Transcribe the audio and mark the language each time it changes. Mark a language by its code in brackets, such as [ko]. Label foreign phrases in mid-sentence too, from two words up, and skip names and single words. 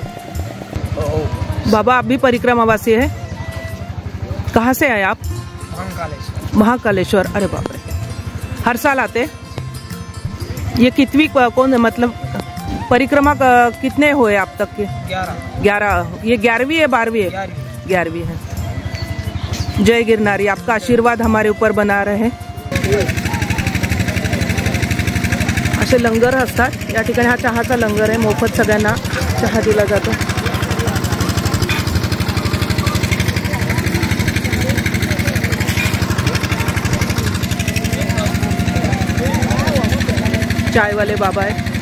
[hi] बाबा, आप भी परिक्रमावासी है? कहाँ से आए आप? महाकालेश्वर। अरे बाप रे, हर साल आते? ये कितवी कौन मतलब परिक्रमा कितने हुए अब तक के? 11। ये 11वीं है 12वीं है? 11वीं है। जय गिरनारी, आपका आशीर्वाद हमारे ऊपर बना रहे। [mr] असे लंगर असतात या ठिकाणी। हा चहाचा लंगर आहे, मोफत सगळ्यांना चहा दिला जातो। चायवाले बाबा आहे।